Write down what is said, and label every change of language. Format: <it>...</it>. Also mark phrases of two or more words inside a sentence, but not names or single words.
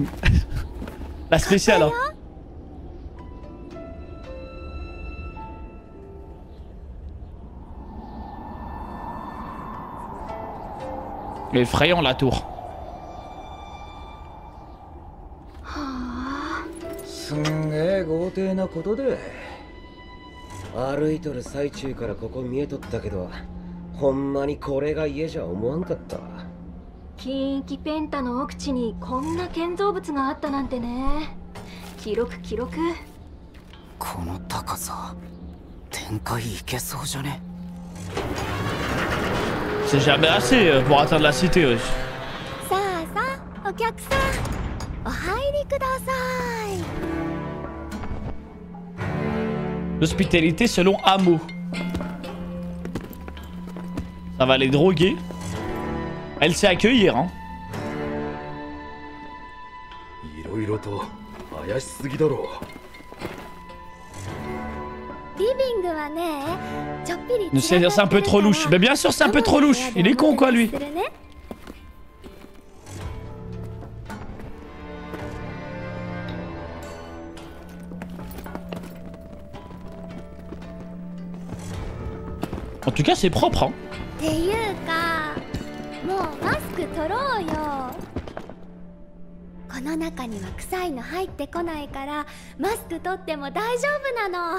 <fr>La spéciale hein. Effrayant la tour.</fr> <ja>すんげえ豪邸なことで歩いとる最中からここ見えとったけどほんまにこれが家じゃ思わんかった。近畿ペンタの奥地にこんな建造物があったなんてね。記録記録。この高さ天界行けそうじゃね。</ja> <fr>C'est jamais assez pour atteindre la cité. Ouais.</fr> <ja>さあさあお客さんお入りください。</ja> <fr>L'hospitalité selon Hameau. Ça va les droguer. Elle sait accueillir hein.</fr> <ja>いろいろと怪しすぎだろリビングはねちょっぴり</ja> <fr>C'est un peu trop louche. Mais bien sûr c'est un peu trop louche. Il est con quoi lui. En tout cas c'est propre hein.</fr> <ja>っていうかもうマスク取ろうよ。この中には臭いの入ってこないからマスク取っても大丈夫なの。</ja>